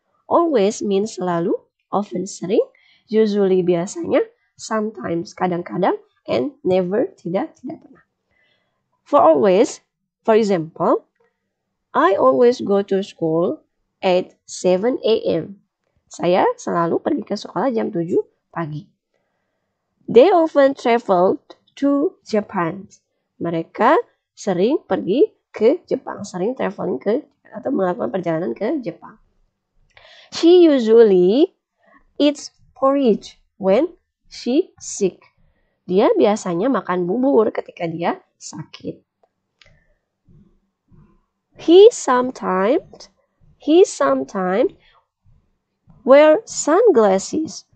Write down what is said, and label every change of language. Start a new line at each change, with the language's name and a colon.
English: Always means selalu, often sering, usually biasanya, sometimes kadang-kadang, and never tidak pernah. For always, for example, I always go to school at 7 a.m.
Indonesian: Saya selalu pergi ke sekolah jam 7 pagi. They often travel to Japan. Mereka sering pergi ke Jepang, sering traveling ke atau melakukan perjalanan ke Jepang.
English: She usually eats porridge when she sick.
Indonesian: Dia biasanya makan bubur ketika dia sakit.
English: He sometimes wear sunglasses.